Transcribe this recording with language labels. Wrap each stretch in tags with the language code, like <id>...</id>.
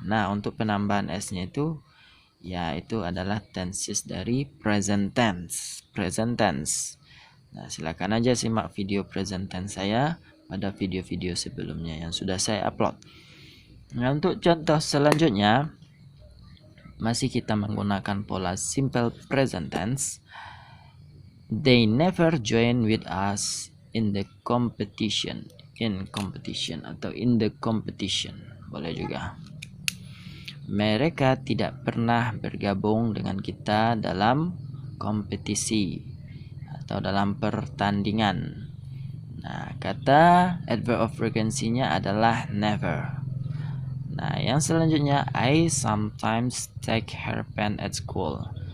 <id>Nah, untuk penambahan s-nya itu ya itu adalah tenses dari present tense. Present tense. Nah, silakan aja simak video present tense saya pada video-video sebelumnya yang sudah saya upload. Nah, untuk contoh selanjutnya masih kita menggunakan pola simple present tense.</id> <en>They never join with us in the competition. In competition atau in the competition.</en> <id>Boleh juga. Mereka tidak pernah bergabung dengan kita dalam kompetisi atau dalam pertandingan. Nah, kata adverb of frequency-nya adalah never. Nah, yang selanjutnya,</id> <en>I sometimes take her pen at school.</en>